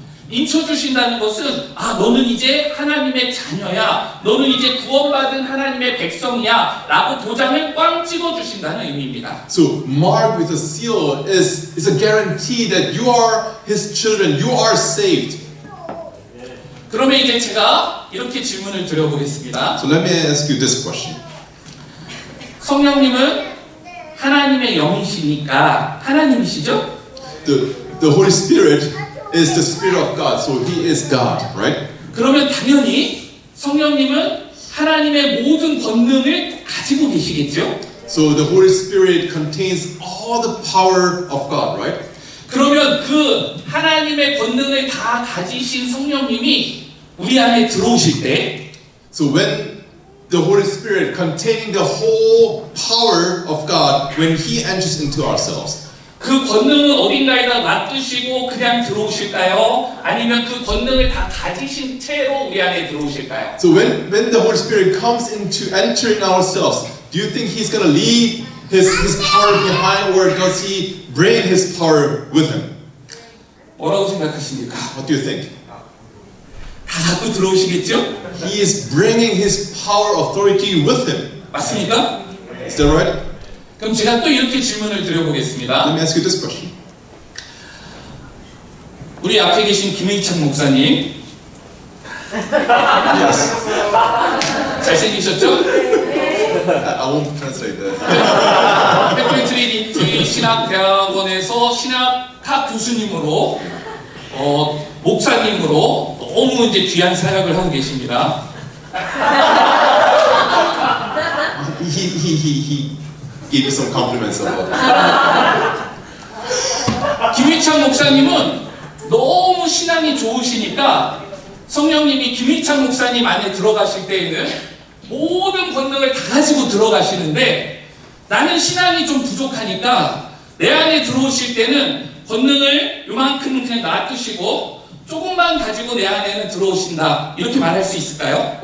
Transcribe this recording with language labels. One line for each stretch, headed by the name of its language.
Korean: 인쳐 주신다는 것은 너는 이제 하나님의 자녀야, 너는 이제 구원받은 하나님의 백성이야 라고 도장을 꽝 찍어 주신다는 의미입니다.
English: So marked with a seal is a guarantee that you are His children, you are saved.
Korean: 그러면 이제 제가 이렇게 질문을 드려보겠습니다.
English: So let me ask you this question.
Korean: 성령님은 하나님의 영이시니까 하나님이시죠?
English: The Holy Spirit is the Spirit of God, so He is God, right?
Korean: 그러면 당연히 성령님은 하나님의 모든 권능을 가지고 계시겠죠?
English: So the Holy Spirit contains all the power of God, right?
Korean: 그러면 그 하나님의 권능을 다 가지신 성령님이 우리 안에 들어오실 때
English: So when the Holy Spirit containing the whole power of God, when He enters into ourselves,
Korean: 그 권능은 어딘가에다 놔두시고 그냥 들어오실까요? 아니면 그 권능을 다 가지신 채로 우리 안에 들어오실까요?
English: so when the Holy Spirit comes into entering ourselves, do you think He's going to leave His power behind, or does He bring His power with Him?
Korean: 뭐라고 생각하십니까?
English: What do you think?
Korean: 다 갖고 들어오시겠죠?
English: He is bringing His power, authority with Him.
Korean: 맞습니까?
English: Is that right?
Korean: 그럼 제가 또 이렇게 질문을
English: Let
Korean: 드려보겠습니다.
English: me ask you this question.
Korean: 우리 앞에 계신 김일창 목사님
English: Yes.
Korean: 잘생기셨죠?
English: I won't translate that.
Korean: 페프리 트리니티 신학대학원에서 신학학 교수님으로 목사님으로 너무 이제 귀한 사역을 하고 계십니다.
English: He gave you some compliments about that.
Korean: 김일창 목사님은 너무 신앙이 좋으시니까 성령님이 김일창 목사님 안에 들어가실 때에는 모든 권능을 다 가지고 들어가시는데 나는 신앙이 좀 부족하니까 내 안에 들어오실 때는 권능을 요만큼은 그냥 놔두시고 조금만 가지고 내 안에는 들어오신다, 이렇게 말할 수 있을까요?